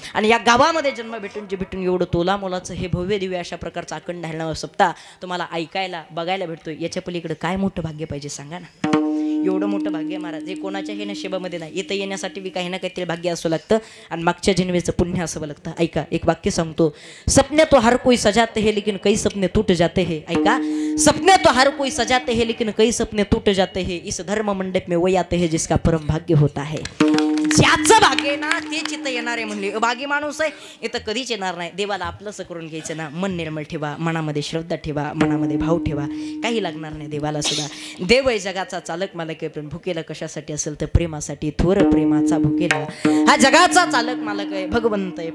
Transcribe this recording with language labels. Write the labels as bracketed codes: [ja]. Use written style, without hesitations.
[mr] आणि या गावामध्ये जन्म भेटून एवढं तोला मोलाचं हे भव्य दिव्य अशा प्रकारचं अखंड हलणारं सप्ताह तुम्हाला ऐकायला बघायला भेटतोय. याच्या पलीकडे काय मोठं भाग्य पाहिजे सांगा ना. एवढं मोठं भाग्य महाराज हे कोणाच्या हे नशिबामध्ये नाही. इथं येण्यासाठी बी काही ना काहीतरी भाग्य असं लागतं आणि मागच्या जन्मेचं पुण्य असावं लागतं. ऐका, एक वाक्य सांगतो, [hi] सपने तो हर कोई सजाते हैं लेकिन कई सपने टूट जाते हैं. [mr] ऐका, [hi] सपने तो हर कोई सजाते हैं लेकिन कई सपने टूट जाते हैं. इस धर्म मंडप में वही आते हैं जिसका परम भाग्य होता है. [mr] ज्याचं भाग्य ना तेच इथं येणार आहे. म्हणले भागी माणूस आहे इथं कधीच येणार नाही. देवाला आपलंसं करून घ्यायचं ना. मन निर्मळ ठेवा, मनामध्ये श्रद्धा ठेवा, मनामध्ये भाव ठेवा, काही लागणार नाही देवाला सुद्धा. देव आहे जगाचा चालक मालक आहे, पण भुकेला कशासाठी असेल तर प्रेमासाठी. थोर प्रेमाचा भुकेला हा जगाचा चालक मालक आहे, भगवंत आहे.